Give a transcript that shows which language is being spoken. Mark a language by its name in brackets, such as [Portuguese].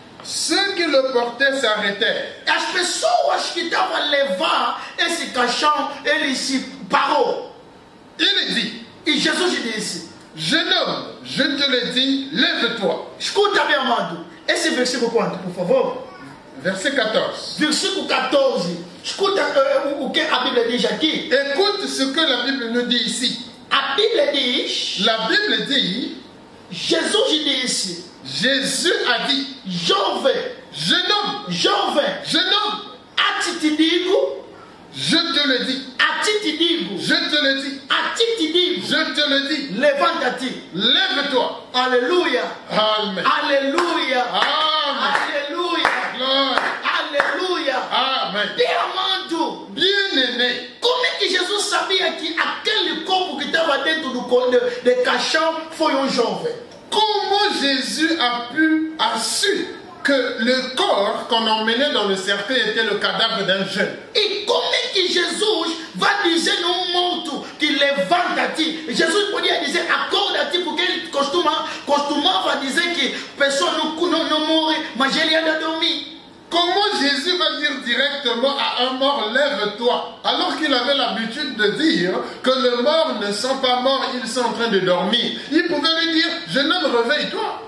[French] Ceux qui le portaient s'arrêtaient. [Portuguese] As pessoas que estavam a levar esse caixão, ele se parou. [French] Il dit, [Portuguese] E Jesus disse: [French] jeune homme, je te le dis, lève-toi. [Portuguese] Escuta, meu amado. Esse versículo quanto, por favor? [French] Verset 14. [Portuguese] Versículo 14. Escuta o que a Bíblia diz aqui. [French] Écoute ce que la Bible nous dit ici. [Portuguese] A Bíblia diz, [French] La Bible dit, [Portuguese] Jesus disse: [French] Jésus a dit, [Portuguese] jovem, [French] jeune homme, [Portuguese] a ti te digo, [French] je te le dis, [Portuguese] a ti te digo, [French] je te le dis, [Portuguese] a ti te digo, [French] je te le dis, [Portuguese] levanta-te. [French] lève-toi. Alléluia. Amen. Alléluia. Amen. Alléluia. Gloire. Alléluia. Amen. [Portuguese] Amado, [French] Bien-aimé, [Portuguese] como é que Jesus sabia que aquele corpo que estava dentro de caixão foi jovem? [French] comment Jésus a su que le corps qu'on emmenait dans le cercueil était le cadavre d'un jeune? [Portuguese] E como é que Jesus vai dizer num morto que levanta-te? Jesus podia dizer acorda-te, porque ele costumava dizer que a pessoa não morre, mas ele anda dormir. [French] Comment Jésus va dire directement à un mort, lève-toi, alors qu'il avait l'habitude de dire que les morts ne sont pas morts, ils sont en train de dormir. Il pouvait lui dire, jeune homme, réveille-toi.